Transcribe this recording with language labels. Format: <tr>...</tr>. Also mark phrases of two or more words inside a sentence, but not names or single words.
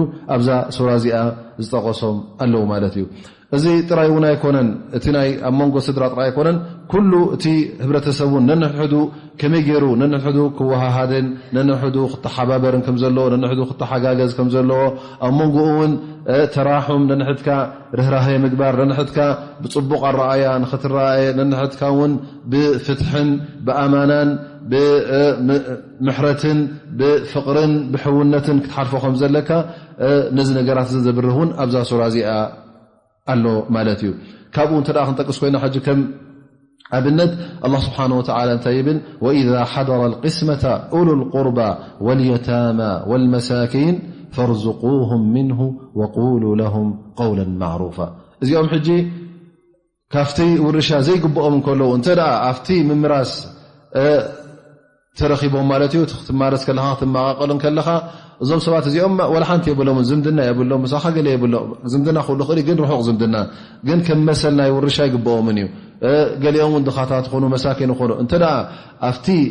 <ti>ኣብዛ ሱራ እዚኣ ዝጠቐሶም ኣለዉ ማለት እዩ እዚ ጥራይ እውን ኣይኮነን እቲ ናይ ኣብ መንጎ ስድራ ጥራይ ኣይኮነን ኩሉ እቲ ህብረተሰብ እውን ነንሕዱ ከመይ ገይሩ ነንሕዱ ክወሃሃድን ነንሕዱ ክተሓባበርን ከም ዘለዎ ነንሕዱ ክተሓጋገዝ ከም ዘለዎ ኣብ መንጎኡ እውን ተራሑም ነንሕድካ ርህራሄ ምግባር ነንሕድካ ብፅቡቕ ኣረኣያ ንኽትረኣየ ነንሕድካ እውን ብፍትሕን ብኣማናን ብምሕረትን ብፍቕርን ብሕውነትን ክትሓልፎ ከም ዘለካ ነዚ ነገራት ዘብርህ እውን ኣብዛ ሱራ እዚኣ ኣሎ ማለት እዩ ካብኡ እንተ ደኣ ክንጠቅስ ኮይና ሕጂ ከም ኣብነት</ti> <ar>الله سبحانه وتعالى</ar> <ti>እንታይ ይብል</ti> <ar>وإذا حضر القسمة أولو القربى واليتامى والمساكين فارزقوهم منه وقولوا لهم قولا معروفا</ar> <ti>እዚኦም ሕጂ ካፍቲ ውርሻ ዘይግብኦም እንከለዉ እንተ ደኣ ኣብቲ ምምራስ ተረኺቦም ማለት እዩ ትማረስ ከለኻ ትመቃቀልን ከለኻ እዞም ሰባት እዚኦም ወላ ሓንቲ የብሎም ዝምድና የብሎም ምሳኻ ገለ የብሎም ዝምድና ኩሉ ኽእሊ ግን ርሑቕ ዝምድና ግን ከም መሰል ናይ ውርሻ ይግብኦምን እዩ ገሊኦም እውን ድኻታት ዝኾኑ መሳኪን ይኾኑ እንተደኣ ኣብቲ</ti>